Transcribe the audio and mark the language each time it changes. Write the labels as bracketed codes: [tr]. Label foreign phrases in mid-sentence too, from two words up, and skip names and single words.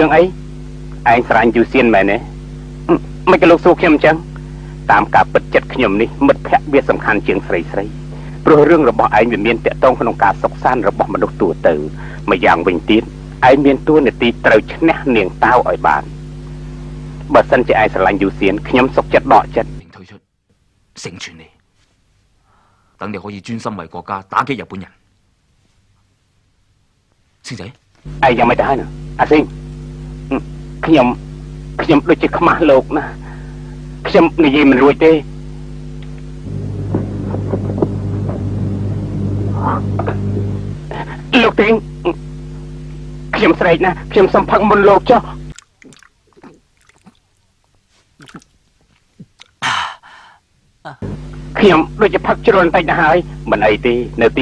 [km] រឿងអីឯងស្រឡាញ់យូសៀនមែនទេមិនក៏លោកសួរខ្ញុំអញ្ចឹងតាមការពិតចិត្តខ្ញុំនេះមិត្តភក្តិវាសំខាន់ជាងស្រីព្រោះរឿងរបស់ឯងវាមានតកតងក្នុងការសុខសាន្តរបស់មនុស្សទូទៅម្យ៉ាងវិញទៀតឯងមានតួនាទីត្រូវឈ្នះនាងតាវឲ្យបានបើសិនជាឯងស្រឡាញ់យូសៀនខ្ញុំសុខចិត្តដកចិត្ត [yue] 推出成全你，等你可以專心為國家打擊日本人。星仔， [km] ឯងយ៉ាងម៉េចទៅហើយណាអាស៊ីងខ្ញុំដូចជាខ្មាស់លោកណាខ្ញុំនិយាយមិនរួចទេលោកទីងខ្ញុំស្រែកណាខ្ញុំសំផឹកមុនលោកចុះខ្ញុំដូចជាផឹកជ្រុលបន្តិចទៅហើយមិនអីទេនៅទី